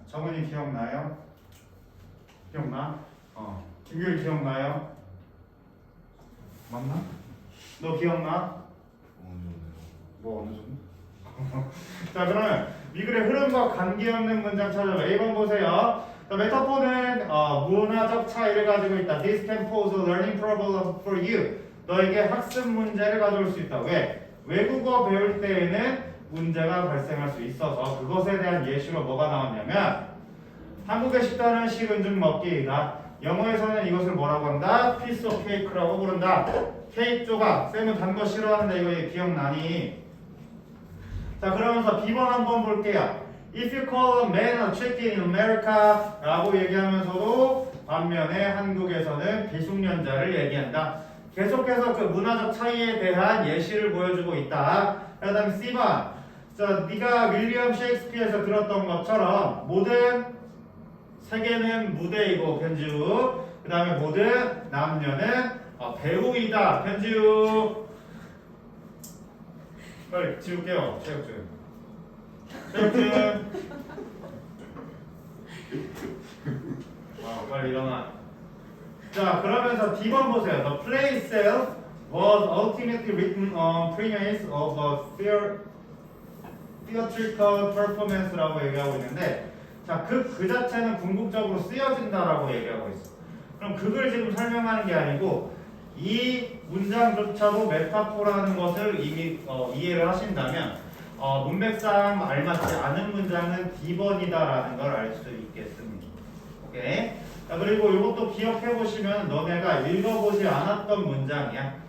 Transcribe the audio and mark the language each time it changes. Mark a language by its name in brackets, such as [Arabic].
[Korean] 정은이 기억나요? 기억나? 김규일 기억나요? 맞나? 너 기억나? 뭐 어느 정도? 자, 그러면 미글의 흐름과 관계없는 문장 찾아봐. 1번 보세요. 메타포는 문화적 차이를 가지고 있다. [English] This can pose a learning problem for you. [Korean] 너에게 학습 문제를 가져올 수 있다. 왜? 외국어 배울 때에는 문제가 발생할 수 있어서 그것에 대한 예시로 뭐가 나왔냐면 한국의 식단은 식은죽 먹기이다. 영어에서는 이것을 뭐라고 한다? [English] piece of cake [Korean] 라고 부른다. 케이크 조각. 쌤은 단 거 싫어하는데 이거 기억나니? 자, 그러면서 B번 한번 볼게요. [English] If you call a man a chicken in America [Korean] 라고 얘기하면서도 반면에 한국에서는 비숙련자를 얘기한다. 계속해서 그 문화적 차이에 대한 예시를 보여주고 있다. 그 다음에 C번. 자, 네가 윌리엄 셰익스피어에서 들었던 것처럼 모든 세계는 무대이고 편지우. 그 다음에 모든 남녀는 배우이다. 편지우. 빨리 지울게요. 체육준. 체육준. 빨리 일어나. 자, 그러면서 D번 보세요. [English] The play itself was ultimately written on premise of a theatrical performance [Korean] 라고 얘기하고 있는데, 자, 그 자체는 궁극적으로 쓰여진다라고 얘기하고 있어. 그럼 그걸 지금 설명하는 게 아니고 이 문장조차도 메타포라는 것을 이미 이해를 하신다면 문맥상 알맞지 않은 문장은 D번이다라는 걸 알 수 있겠습니다. 오케이. 자, 그리고 이것도 기억해 보시면 너네가 읽어보지 않았던 문장이야.